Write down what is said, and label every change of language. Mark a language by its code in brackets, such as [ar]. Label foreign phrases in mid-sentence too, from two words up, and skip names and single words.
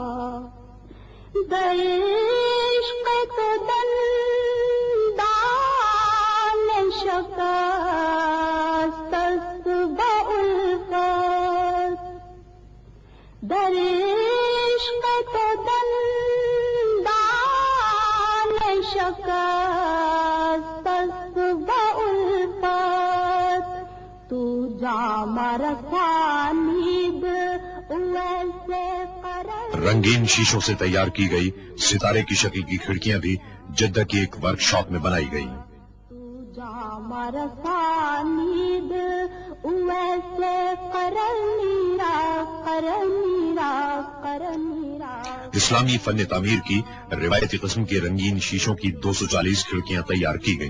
[fa] عشق تو دندان شکست است با الفت در عشق تو دندان شکست است با الفت تو جام رسانید ویسے [ur] رنگین شیشوں سے تیار کی گئی ستارے کی شکل کی کھڑکیاں بھی جدہ کی ایک ورک شاپ میں بنائی گئی۔ اسلامی فن تعمیر کی روایتی قسم کے رنگین شیشوں کی 240 کھڑکیاں تیار کی گئیں۔